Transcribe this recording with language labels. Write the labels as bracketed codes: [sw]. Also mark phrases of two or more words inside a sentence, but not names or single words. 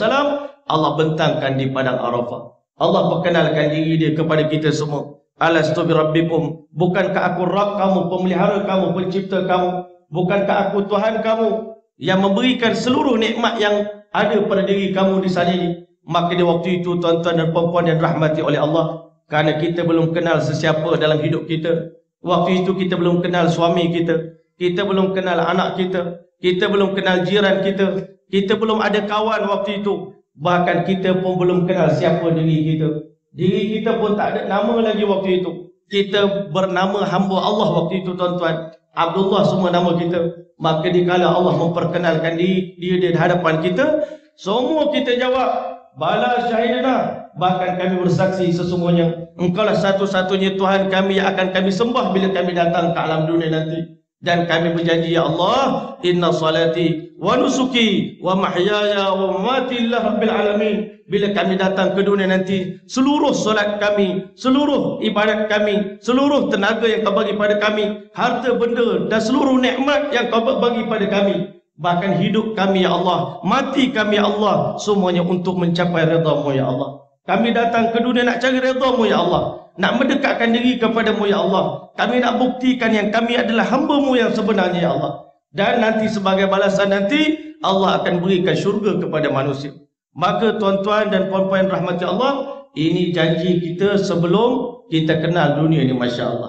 [ms] Allah bentangkan di padang Arafah. Allah perkenalkan diri dia kepada kita semua. [ar] ألست بربكم, [ms] bukankah aku Rabb kamu, pemelihara kamu, pencipta kamu? Bukankah aku Tuhan kamu yang memberikan seluruh nikmat yang ada pada diri kamu di sana ini? Maka di waktu itu, tuan-tuan dan puan-puan yang rahmati oleh Allah, kerana kita belum kenal sesiapa dalam hidup kita. Waktu itu kita belum kenal suami kita belum kenal anak kita belum kenal jiran kita belum ada kawan waktu itu. Bahkan kita pun belum kenal siapa diri kita. Diri kita pun tak ada nama lagi waktu itu. Kita bernama hamba Allah waktu itu, tuan-tuan. Abdullah semua nama kita. Maka dikala Allah memperkenalkan diri dia di hadapan kita, semua kita jawab, [ar] بلى شهدنا. [ms] Bahkan kami bersaksi sesungguhnya Engkaulah satu-satunya Tuhan kami yang akan kami sembah bila kami datang ke alam dunia nanti. Dan kami berjanji, [ar] يا الله إن صلاتي ونسكي ومحياي ومماتي لله رب العالمين. [ms] Bila kami datang ke dunia nanti, seluruh solat kami, seluruh ibadat kami, seluruh tenaga yang kau bagi pada kami, harta benda dan seluruh nikmat yang kau bagi pada kami, bahkan hidup kami ya Allah, mati kami ya Allah, semuanya untuk mencapai redha-Mu ya Allah. Kami datang ke dunia nak cari redha-Mu ya Allah, nak mendekatkan diri kepada-Mu ya Allah. Kami nak buktikan yang kami adalah hamba-Mu yang sebenarnya ya Allah. Dan nanti sebagai balasan nanti, Allah akan berikan syurga kepada manusia. Maka tuan-tuan dan puan-puan rahmati Allah, ini janji kita sebelum kita kenal dunia ni, Masya Allah.